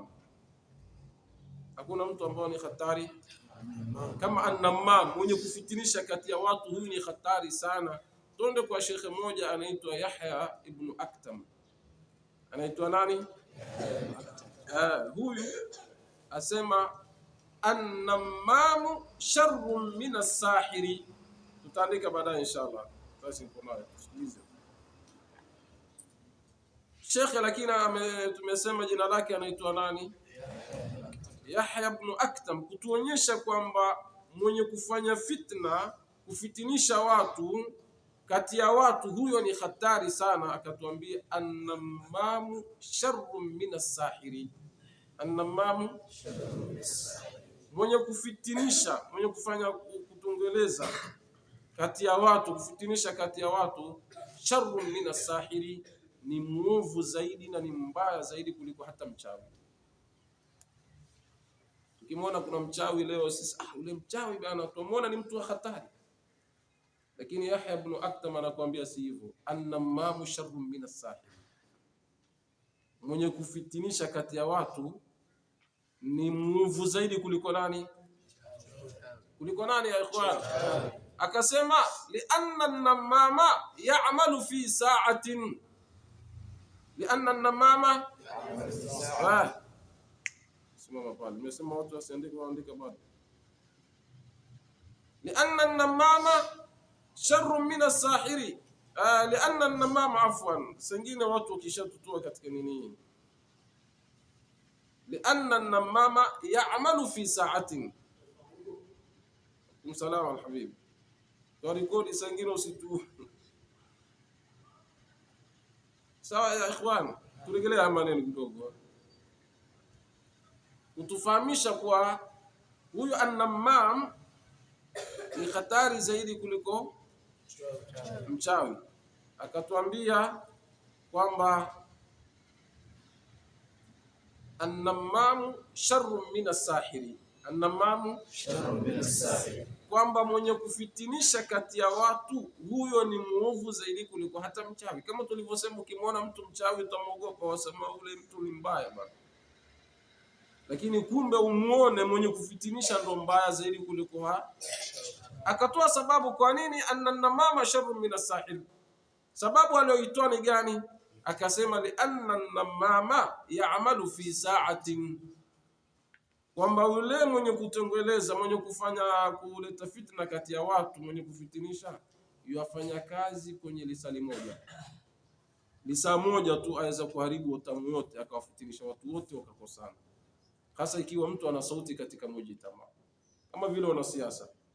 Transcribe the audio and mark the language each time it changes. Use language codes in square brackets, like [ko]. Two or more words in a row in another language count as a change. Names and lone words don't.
[sw] Hakuna mtu ambaye ni hatari kama an-namam, mwenye kufitinisha kati ya watu. Huyu ni hatari sana. Twende kwa shekhe mmoja anaitwa Yahya ibn Aktam. Anaitwa nani? Huyu asema [ar] النمام شر من الساحر. [sw] Tutaandika baadaye inshallah. Basi mkonayo tusikilize shekhe, lakini tumesema jina lake anaitwa nani? Yahya ibn Aktam, kutuonyesha kwamba mwenye kufanya fitna, kufitinisha watu kati ya watu, huyo ni hatari sana. Akatuambia [ar] النمام شر من الساحر. [sw] An-namam, mwenye kufitinisha, mwenye kufanya kutongeleza kati ya watu, kufitinisha kati ya watu, [ar] شر من الساحر, [sw] ni muovu zaidi na ni mbaya zaidi kuliko hata mchawi. Tukimwona kuna mchawi leo sisi, ule mchawi bana, tunamuona ni mtu wa hatari. Lakini Yahya ibn Aktam anakuambia si hivyo. [ar] النمام شر من الساحر, [sw] mwenye kufitinisha kati ya watu ni muovu zaidi kuliko nani? Kuliko nani [ar] يا إخوان? [sw] Akasema [ar] لأن النمامة يعمل في ساعة, لأن النمامة [sw] simama pale, nimesema watu wasiandike, waandike bado. [ar] لأن النمامة شر من الساحر، لأن النمامة، عفوا, [sw] sengine watu wakishatutoa katika nini, [ar] لأن النمامة يعمل في ساعة. [sw] Msalamu alhabib, turekodi sengine usitu. Sawa [ar] يا إخوان, [sw] turejelea maneno kidogo kutufahamisha kwa huyu an-namam ni hatari zaidi kuliko mchawi. Akatuambia kwamba [ar] النمام شر من الساحر، النمام شر من الساحر, [sw] kwamba mwenye kufitinisha kati ya watu huyo ni muovu zaidi kuliko hata mchawi. Kama tulivyosema, ukimwona mtu mchawi utamuogopa, wasema ule mtu ni mbaya bana. Lakini kumbe umuone mwenye kufitinisha ndo mbaya zaidi kuliko Akatoa sababu kwa nini [ar] النمامة شر من الساحر. [sw] Sababu aliyoitoa ni gani? [ar] Akasema لأن النمامة يعمل في ساعة, [sw] kwamba yule mwenye kutengeleza, mwenye kufanya kuleta fitna kati ya watu, mwenye kufitinisha, yafanya kazi kwenye lisali moja. Lisaa moja tu aweza kuharibu utamu wote, akawafitinisha watu wote wakakosana. Hasa ikiwa mtu ana sauti katika mujitama, kama vile wanasiasa.